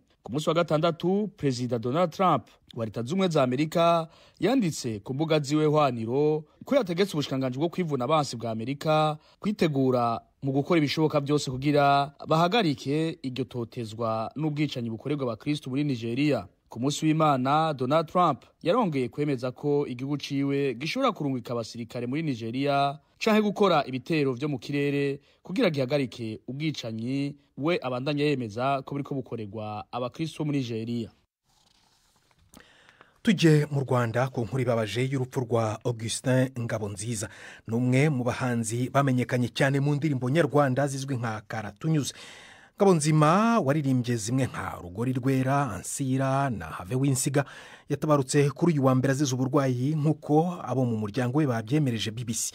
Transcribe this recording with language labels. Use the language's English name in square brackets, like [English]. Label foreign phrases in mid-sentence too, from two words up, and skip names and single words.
[Rundi] Ku munsi wa gatandatu Perezida Donald Trump wa Leta Zunze Ubumwe za Amerika yanditse ku mbuga ziwe hwaniro ko yategetse ubushikanganje bwo kwivuna abansi bwa Amerika kwitegura mu gukora ibishoboka byose kugira bahagarike iryo totezwa n'ubwicanyi bukorerwa abakristo muri Nigeria. Ku munsi w'Imana Donald Trump yarongeye kwemeza ko igihugu ciwe gishobora kurungika abasirikare muri Nigeria canke gukora ibitero vyo mu kirere kugira gihagarike ubwicanyi we abandanya yemeza ko buriko bukorerwa abakristo muri Nigeria. [Kinyarwanda] Tujye mu Rwanda ku nkuru ibabaje y'urupfu rwa Augustin Ngabonziza, n'umwe mu bahanzi bamenyekanye cyane mu ndirimbo nyarwanda zizwi nka Karatunyuze. Ngabonzima waririmbye zimwe nka Rugori Rwera, Ansira na Have Winsiga yatabarutse kuri uyu wa mbere azize uburwayi nk'uko abo mu muryango we babyemereje BBC.